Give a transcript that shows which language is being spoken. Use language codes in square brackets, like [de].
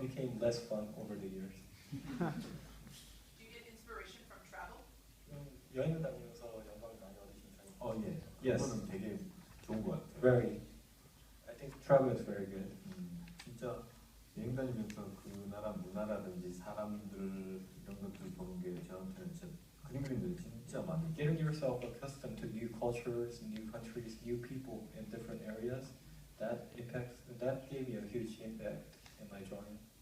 [en] became less fun over the years. Do you get inspiration from travel? [ko] 여행을 다니면서 영감을 많이 얻으신 편이에요. 예. [en] Yes. [ko] 그거는 되게 좋은 것 같아요. [en] Very. I think travel is very good. [ko] 진짜 여행 다니면서 그 나라 문화라든지 사람들 이런 것들 보는 게 저한테는 진짜 그림 그림들이 진짜 많이 [en] Getting yourself accustomed to new cultures, new countries, new people in different areas, that gave me a huge impact in my drawing.